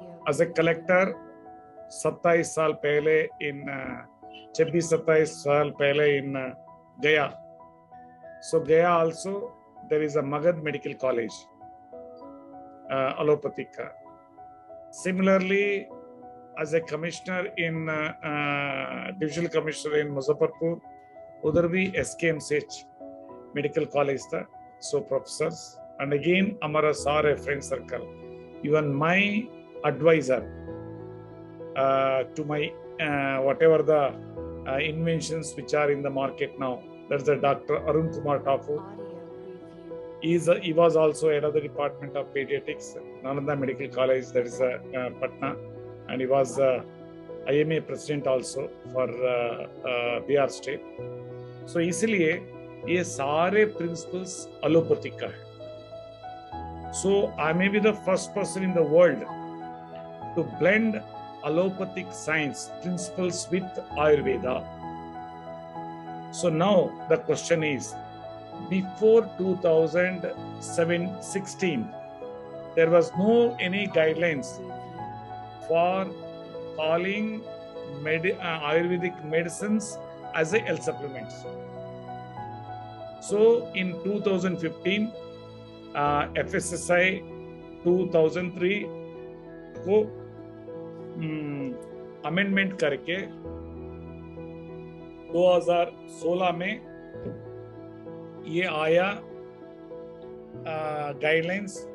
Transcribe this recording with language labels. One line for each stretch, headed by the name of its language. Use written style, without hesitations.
English: as a collector
Hindi: 27 साल पहले इन 26-27 साल पहले इन गया।
English: So Gaya also there is a Magadh medical college allopathic का। Similarly as a commissioner in divisional commissioner in Muzaffarpur,
Hindi: उधर भी SKMCH मेडिकल कॉलेज था।
English: So professors and again हमारा सारे friend circle, even my advisor to my whatever the inventions which are in the market now, that's the Dr. Arun Kumar Thakur. He was also head of the department of pediatrics, Nalanda Medical College, that is Patna. And he was IMA president also for Bihar state.
Hindi: So इसलिए ये सारे principles allopathic का है।
English: So I may be the first person in the world to blend allopathic science principles with Ayurveda. So now the question is, before 2016 there was no any guidelines for calling Ayurvedic medicines as a health supplements. So in 2015,
Hindi: FSSI 2003 को amendment करके 2016 में ये आया guidelines.